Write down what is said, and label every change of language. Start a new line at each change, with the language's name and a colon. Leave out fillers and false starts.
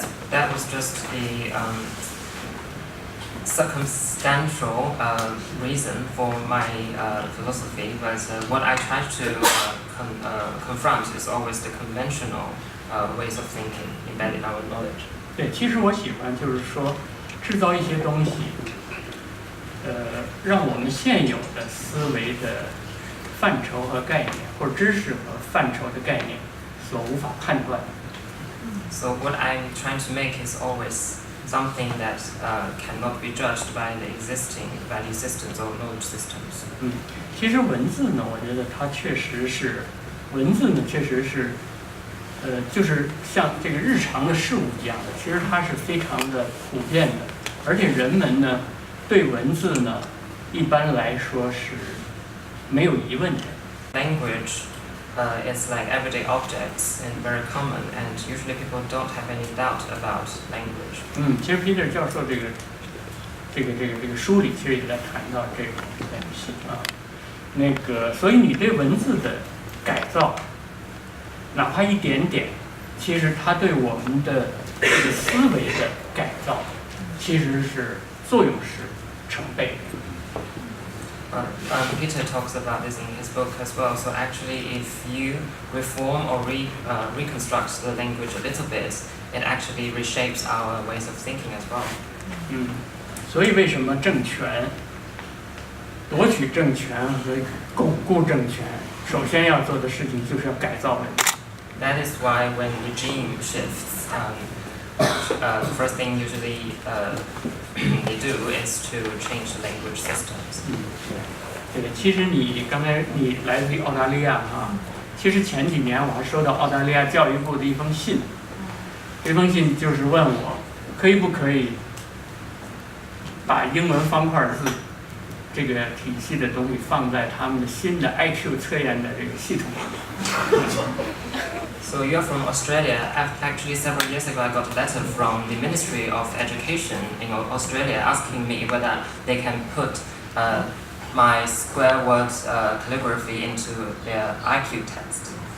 English: That was just a circumstantial reason for my philosophy, but what I try to confront is always the conventional ways of thinking embedded in our knowledge.
Chinese: 对，其实我喜欢就是说制造一些东西，让我们现有的思维的。范畴和概念，或者知识和范畴的概念所无法判断。
English: So what I'm trying to make is always something that cannot be judged by the existing value systems or knowledge systems.
Chinese: 其实文字呢，我觉得它确实是，文字呢确实是，就是像这个日常的事物一样的，其实它是非常的普遍的，而且人们呢对文字呢一般来说是没有疑问的。
English: Language is like everyday objects and very common, and usually people don't have any doubt about language.
Chinese: 其实 Peter 教授这个书里其实也在谈到这种东西啊。那个，所以你对文字的改造，哪怕一点点，其实它对我们的这个思维的改造，其实是作用是成倍的。
English: Peter talks about this in his book as well. So actually, if you reform or reconstruct the language a little bit, it actually reshapes our ways of thinking as well.
Chinese: 所以为什么政权夺取政权和巩固政权，首先要做的事情就是要改造文字。
English: That is why when regime shifts, the first thing usually they do is to change the language systems.
Chinese: 对，其实你刚才你来自于澳大利亚啊，其实前几年我还收到澳大利亚教育部的一封信，这封信就是问我可以不可以把英文方块字这个体系的东西放在他们的新的 IQ 测验的这个系统里。
English: So you're from Australia. Actually, several years ago, I got a letter from the Ministry of Education in Australia asking me whether they can put my square word calligraphy into their IQ test.